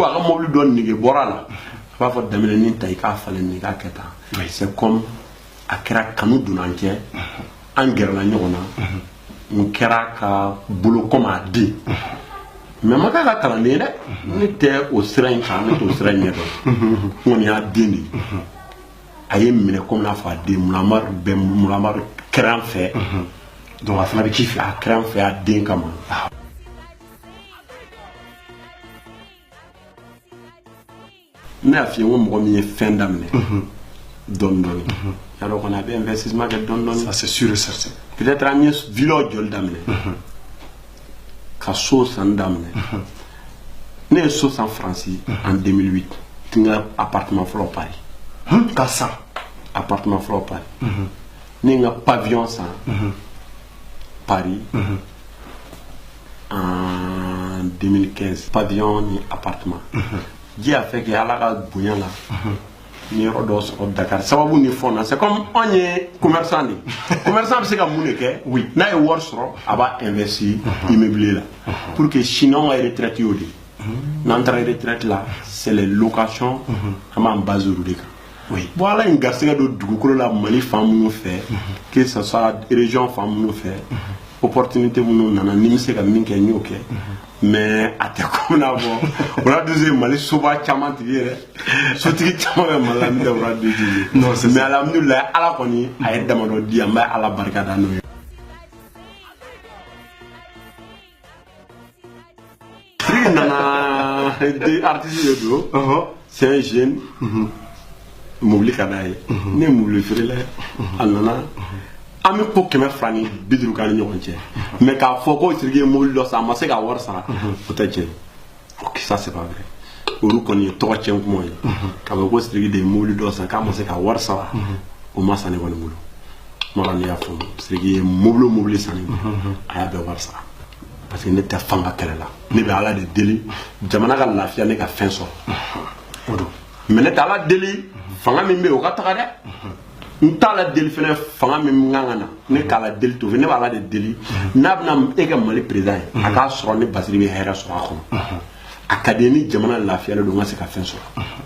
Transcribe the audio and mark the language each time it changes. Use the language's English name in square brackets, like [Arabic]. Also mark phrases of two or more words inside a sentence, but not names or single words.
[Bambara] a ka mobili dɔ nege bɔra a la a b'a fɔ Danbele nin ta i k'a falen i k'a kɛ tan [French] c'est comme [Bambara] a kɛra kanu donna an cɛ an gɛrɛla ɲɔgɔn na n kɛra ka bolo comme a den mais ma k'a ka kalanden ye dɛ ne tɛ o sira in kan ne t'o sira in ɲɛ dɔn n kɔni y'a den de ye a ye minɛ comme n'a fɔ a den Mulamari kɛra an fɛ donc a fana bɛ k'i fɛ a kɛra an fɛ a den kama ne y'a f'i ye n ko mɔgɔ min ye fɛn daminɛ dɔɔni dɔɔni y'a dɔn kɔni a bɛ investissement kɛ dɔɔni dɔɔni [French] ça c'est sûr et certain [Bambara] peut-être an ye villa jɔli daminɛ ka so san daminɛ ne ye so san Faransi en 2008 n ka appartement fɔlɔ Paris ka san appartement fɔlɔ Paris ne ye n ka pavillon san Paris en 2015 pavillon ni appartement [French] Dieu a fait que [Bambara] ala ka bonya la ni yɔrɔ dɔ sɔrɔ Dakar sababu ni fɛnw na [French] c'est comme [Bambara] anw ye [French] commerçant de commerçant [Bambara] bɛ se ka mun de kɛ oui n'a ye wari sɔrɔ a b'a investir immobilier la [French] pour que sinon [Bambara] ka retraite y'o de n'an taara retraite la [French] c'est les locations [Bambara] an b'an base olu de kan [French] oui bon [Bambara] ala ye n garisɛgɛ don dugukolo la Mali fan minnu fɛ [French] que ce soit région [Bambara] fan minnu fɛ opportunité minnu nana ni bɛ se ka min kɛ n y'o kɛ mais a tɛ komi n'a fɔ Waraduzi ye Mali soba caman tigi ye dɛ sotigi caman bɛ Mali la min tɛ Waraduzi ye mais alhamdulilayi Ala kɔni a ye damadɔ di an bɛ Ala barika da n'o ye. Siriki nana artiste de don [French] c'est un jeune [Bambara] mobili ka d'a ye ne ye mobili feerela ye a nana an bɛ ko 200 ni 50 k'an ni ɲɔgɔn cɛ mais k'a fɔ ko Siriki ye mobili dɔ san a ma se ka wari sara o tɛ tiɲɛ ye [French] ok ça c'est pas vrai [Bambara] olu kɔni ye tɔgɔ tiɲɛ kuma ye k'a fɔ ko Siriki de ye mobili dɔ san k'a ma se ka wari sara o ma san ne kɔni bolo kuma ne y'a faamu Siriki ye mobili san ne bolo a y'a bɛɛ wari sara [French] parce que [Bambara] ne tɛ fanga kɛlɛ la ne bɛ Ala de deli jamana ka lafiya ne ka fɛn sɔrɔ mais ne tɛ Ala deli fanga min bɛ yen o ka taga dɛ n t'a la deli fɛnɛ fanga min kan ka na ne k'a la deli to ne b'a Ala de deli n'a bɛna e kɛ Mali président ye a k'a sɔrɔ ne Basiri bɛ hɛrɛ sɔrɔ a kɔnɔ a ka di ni jamana lafiyalen don n ka se ka fɛn sɔrɔ